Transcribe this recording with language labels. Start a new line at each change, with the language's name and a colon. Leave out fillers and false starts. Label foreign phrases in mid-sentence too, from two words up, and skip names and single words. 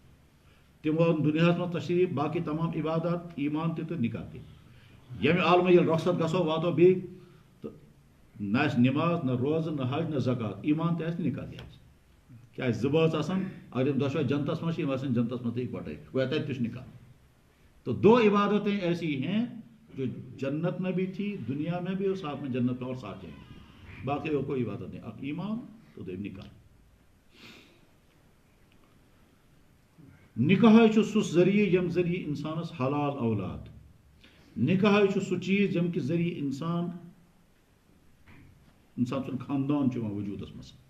Kashmiri: تِمو اوٚن دُنیاہس منٛز تشریٖف باقٕے تمام عبادات ایمان تہِ تہٕ نکاح تہِ. ییٚمہِ عالمہٕ ییٚلہِ رۄخصت گژھو واتو بیٚیہِ تہٕ نہ آسہِ نماز نہ روزٕ نہ حج نہ زکات ایمان تہِ آسہِ نکاح تہِ آسہِ. کیٛازِ زٕ بٲژ آسان اگر یِم دۄشوے جنتس منٛز چھِ یِم آسان جنتس منٛز تہِ اِکوٹے گویا تتہِ تہِ چھُ نکاح.
Urdu: تو دو عبادتیں ایسی ہیں جو جنت میں بھی تھی دنیا میں بھی اور ساتھ میں جنت میں اور ساتھ جائیں گے. باقی اور کوئی عبادت نہیں.
Kashmiri: اکھ ایمان تو دوٚیِم نکاح. نکاح چھُ سُہ ذٔریعہٕ ییٚمہِ ذٔریعہٕ انسانس حلال اولاد. نکاح چھُ سُہ چیٖز ییٚمہِ کہِ ذٔریعہٕ انسان سُنٛد خاندان چھُ یِوان وجوٗدس منٛز.